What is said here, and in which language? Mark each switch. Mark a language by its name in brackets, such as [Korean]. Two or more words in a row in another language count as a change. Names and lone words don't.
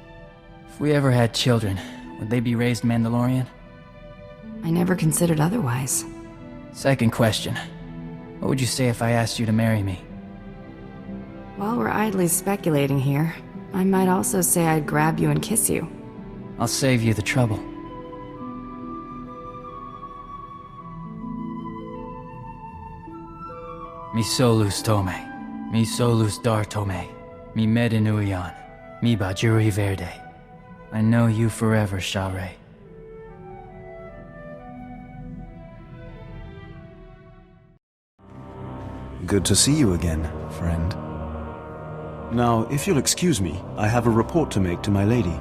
[English] If we ever had children, would they be raised Mandalorian? I never considered otherwise. Second question. What would you say if I asked you to marry me? While we're idly speculating here, I might also say I'd grab you and kiss you. I'll save you the trouble. Mi solus tome, mi solus dar tome, mi medinuian, mi bajuri verde. I know you forever, Share. Good to see you again, friend. Now, if you'll excuse me, I have a report to make to my lady.